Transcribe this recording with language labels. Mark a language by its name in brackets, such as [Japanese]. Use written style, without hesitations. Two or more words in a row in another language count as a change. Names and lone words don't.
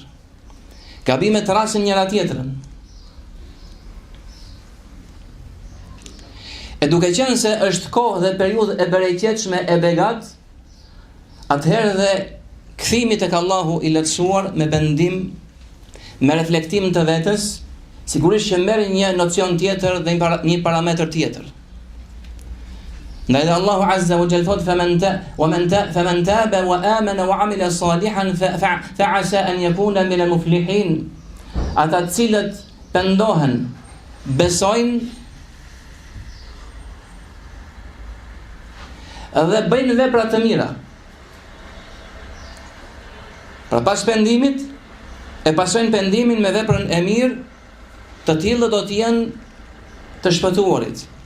[Albanian] Gabimet rasin njëra tjetrën. E duke qenë se është kohë dhe periudhë e bereqetshme e begat, atëherë dhe kthimi tek Allahu i lartësuar me pendim, me reflektim të vetës, sigurisht që merr një nocion tjetër dhe një parametër tjetër. Ndaj dhe Allahu [Arabic] عز وجل [Albanian] thot: [Arabic] "فمن تاب وآمن وعمل صالحا فعسى أن يكون من المفلحين." [Albanian] Ata të cilët pendohen, besojnë dhe bëjnë vepra të mira, pra pas pendimit, e pasojnë pendimin me veprën e mirë, të tillë do të jenë të shpëtuarit.